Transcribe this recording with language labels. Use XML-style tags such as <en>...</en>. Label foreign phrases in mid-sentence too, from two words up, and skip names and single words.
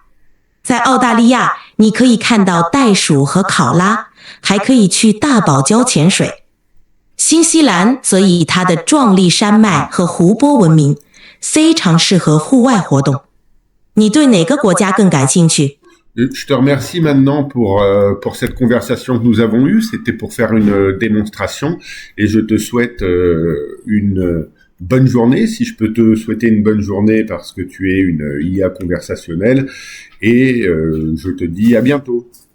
<zh>在澳大利亚，你可以看到袋鼠和考拉，还可以去大堡礁潜水。新西兰则以它的壮丽山脉和湖泊闻名，非常适合户外活动。你对哪个国家更感兴趣？</zh> <fr>Je te remercie maintenant pour cette conversation que nous avons eue. C'était pour faire une démonstration et je te souhaite une bonne journée, si je peux te souhaiter une bonne journée parce que tu es une IA conversationnelle et je te dis à bientôt.</fr>